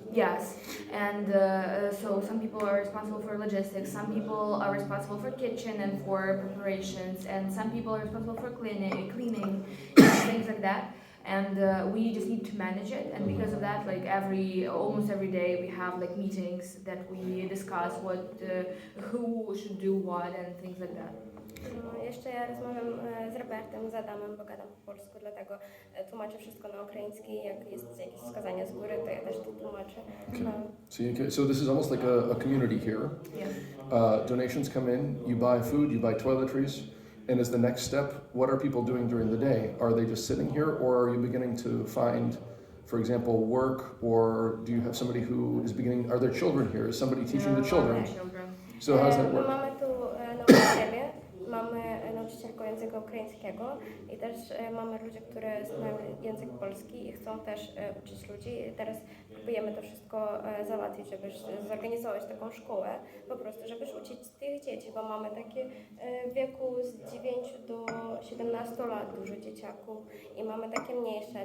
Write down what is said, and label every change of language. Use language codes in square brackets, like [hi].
[en] Yes, and so some people are responsible for logistics, some people are responsible for kitchen and for preparations, and some people are responsible for cleaning and things like that. and we just need to manage it. And because of that, like almost every day we have like meetings that we discuss who should do what and things like that. [pl] No, jeszcze ja rozmawiam z Robertem, z Adamem, bo gadam po polsku, dlatego tłumaczę wszystko na ukraiński. Jak jest jakieś wskazanie z góry, to ja też to tłumaczę. No. [en] So this is almost like a community here. Yeah. Donations come in, you buy food, you buy toiletries, and as the next step, what are people doing during the day? Are they just sitting here, or are you beginning to find, for example, work, or do you have somebody who is beginning, are there children here? Is somebody teaching the children? So how's that work? [pl] Mamy tu nauczycieli, mamy nauczycielkę języka ukraińskiego i też mamy ludzi, którzy znają język polski i chcą też uczyć ludzi. I teraz próbujemy to wszystko załatwić, żeby zorganizować taką szkołę, po prostu, żeby uczyć tych dzieci, bo mamy takie w wieku z 9 do 17 lat dużo dzieciaków i mamy takie mniejsze.